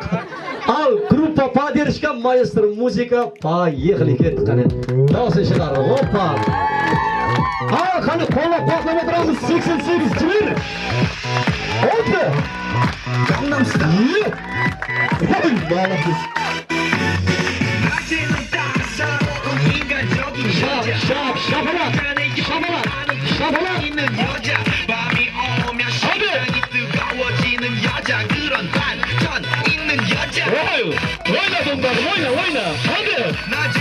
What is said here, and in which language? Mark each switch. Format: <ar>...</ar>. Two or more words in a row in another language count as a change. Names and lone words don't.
<ru>Ал группа поддержка, маэстро музыка, поехали</ru> <kk>кетті қане. Дауысын шығар. Опа. Ал қане қолап қуатлап отырамыз. 88 жібер. Опа. Gangnam Style.</kk> <ru>Ой, молодец.</ru> <ko>샤바라 있는 여자 밤이 오면 심장이 뜨거워지는 여자 그런 반전 있는 여자 와이나 동작 와이나 낮에</ko>